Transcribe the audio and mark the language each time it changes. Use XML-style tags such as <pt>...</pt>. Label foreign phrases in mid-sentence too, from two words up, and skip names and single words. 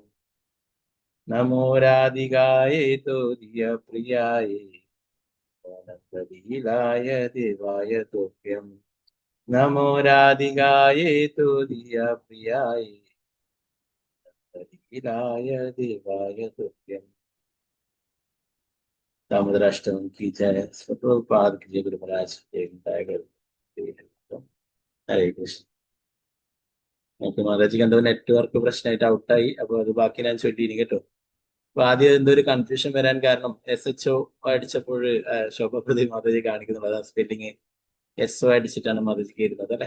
<sa>നമോ രാധികായേ തുര്യപ്രിയായേ നമോ നന്ദലീലായ ദേവായ തുഭ്യം. നമോ രാധികായേ തുര്യപ്രിയായേ ലീലായ ദേവായ തുഭ്യം.</sa> <hi>दामोदराष्टकम की जय, प्रभुपाद की जय, गुरु महाराज जय, टाइगर।</hi> <sa>ഹരേ കൃഷ്ണ.</sa> <ml>നമുക്ക് മാതാജിക്ക് എന്തോ നെറ്റ്വർക്ക് പ്രശ്നമായിട്ട് ഔട്ടായി. അപ്പൊ അത് ബാക്കി ഞാൻ ചൊല്ലിയിനി കേട്ടോ. അപ്പൊ ആദ്യം എന്തോ ഒരു കൺഫ്യൂഷൻ വരാൻ കാരണം SHO അടിച്ചപ്പോൾ ശോഭപ്രതി മാതാജി കാണിക്കുന്നുണ്ട്. അതാ സ്പെല്ലിങ് SO അടിച്ചിട്ടാണ് മാതാജിക്ക് ഇരുന്നത് അല്ലെ.</ml>